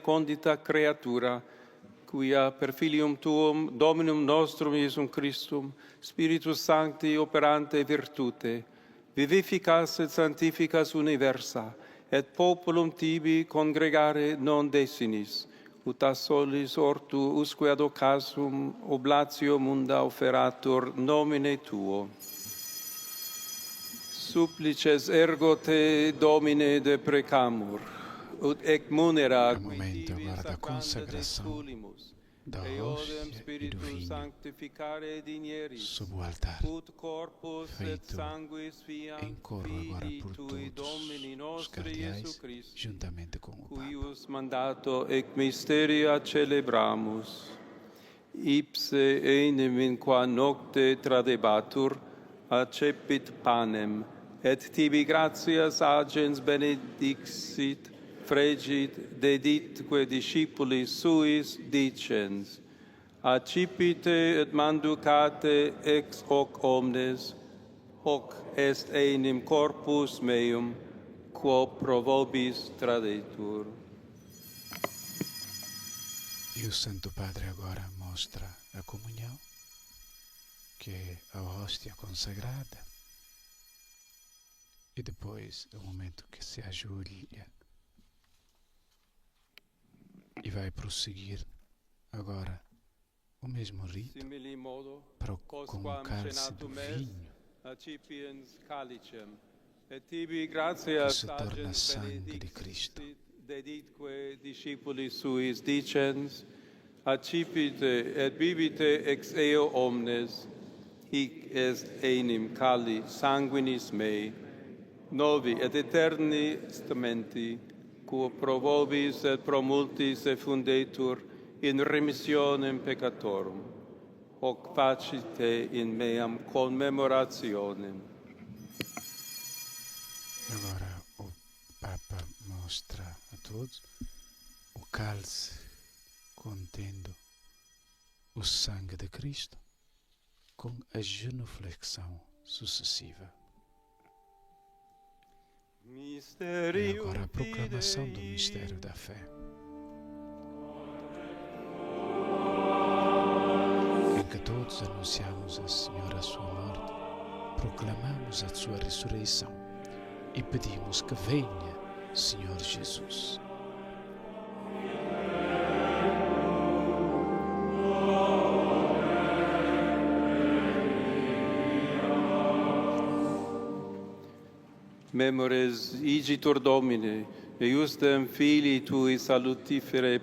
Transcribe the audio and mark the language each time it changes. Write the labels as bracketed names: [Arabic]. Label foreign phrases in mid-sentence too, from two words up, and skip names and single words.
[Latin] condita creatura, quia per filium tuum, Dominum nostrum Iesum Christum, Spiritus Sancti operante virtute, vivificas et sanctificas universa, et populum tibi congregare non desinis, ut a solis ortu usque ad occasum oblatio munda oferatur nomine tuo. Supplices ergo te, Domine, de precamur, ut ec munera [Portuguese] É o momento agora da consagração da hóstia e do vinho sob o altar, feito em coro agora por todos os cardeais, juntamente com o Papa. [Latin] Cuius mandato ec mysteria celebramus, ipse enim in qua nocte tradebatur, accepit panem, et tibi gratias agens benedixit, fregit, deditque discipulis suis dicens, accipite et manducate ex hoc omnes, hoc est enim corpus meum, quo pro vobis tradetur. [Portuguese] E o Santo Padre agora mostra a comunhão, que é a hóstia consagrada. E depois o momento que se ajoelha e vai prosseguir agora o mesmo rito com o cálice do vinho, que se torna sangue de Cristo. [Latin] Deditque discipulis suis dicens, accipite et bibite ex eo omnes, hic est enim cali sanguinis mei, novi et eterni testamenti, quo pro vobis et pro multis effundetur in remissionem peccatorum, hoc facite in meam commemorationem. [Portuguese] Agora o Papa mostra a todos o cálice contendo o sangue de Cristo com a genuflexão sucessiva. E agora a proclamação do mistério da fé. Em que todos anunciamos ao Senhor a sua morte, proclamamos a sua ressurreição e pedimos que venha, Senhor Jesus. [Latin] Memores igitur Domine, eiusdem Filii Tui salutiferae